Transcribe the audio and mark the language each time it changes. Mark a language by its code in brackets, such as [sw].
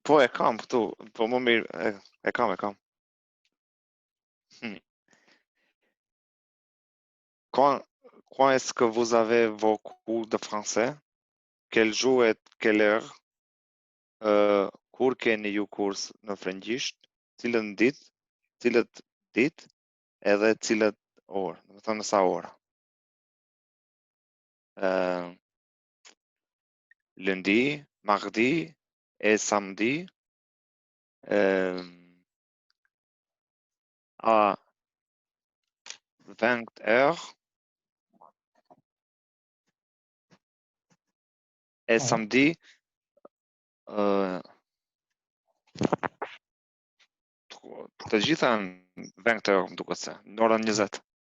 [sq] Po e kam këtu, po më mirë, e kam. [fr] Quand est-ce que vous avez vos cours de français? Quel jour et quelle heure? [sq] Kur keni ju kurs në frëngjisht? Cilët ditë edhe cilët orë, do të thonë sa ora. [fr] Lundi, mardi et samedi [sq] à 20 heures et samedi të gjitha në 20 heures më duket se, në orën 20.